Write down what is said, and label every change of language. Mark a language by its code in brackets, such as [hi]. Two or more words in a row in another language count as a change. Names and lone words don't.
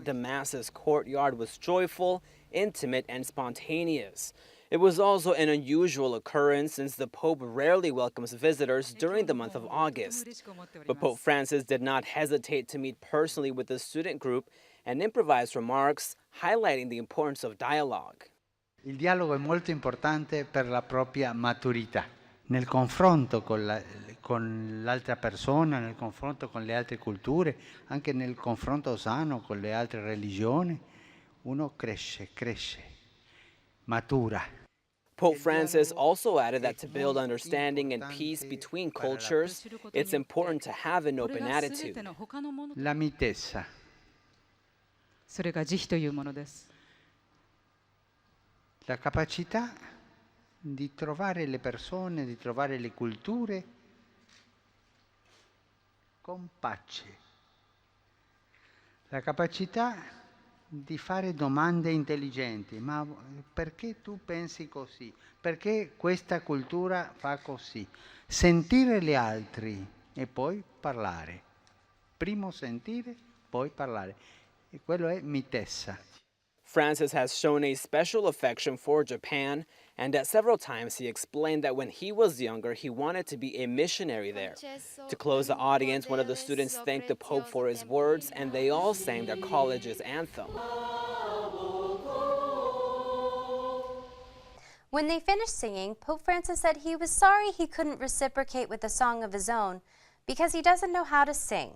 [en] Damasus courtyard was joyful, intimate, and spontaneous. It was also an unusual occurrence since the Pope rarely welcomes visitors during the month of August. But Pope Francis did not hesitate to meet personally with the student group and improvise remarks, highlighting the importance of dialogue. [it] Il dialogo è molto importante per la propria maturità, nel confronto con l'altra persona, nel confronto con le altre culture, anche nel confronto sano con le altre religioni, uno cresce, matura. [en] Pope Francis also added that to build understanding and peace between cultures, it's important to have an open attitude. [it] La mitezza. [ja] それが慈悲というものです。 [it] La capacità di trovare le persone, di trovare le culture con pace. La capacità di fare domande intelligenti. Ma perché tu pensi così? Perché questa cultura fa così? Sentire gli altri e poi parlare. Primo sentire, poi parlare. E quello è mitezza. [en] Francis has shown a special affection for Japan, and at several times he explained that when he was younger, he wanted to be a missionary there. To close the audience, one of the students thanked the Pope for his words, and they all sang their college's anthem. When they finished singing, Pope Francis said he was sorry he couldn't reciprocate with a song of his own because he doesn't know how to sing.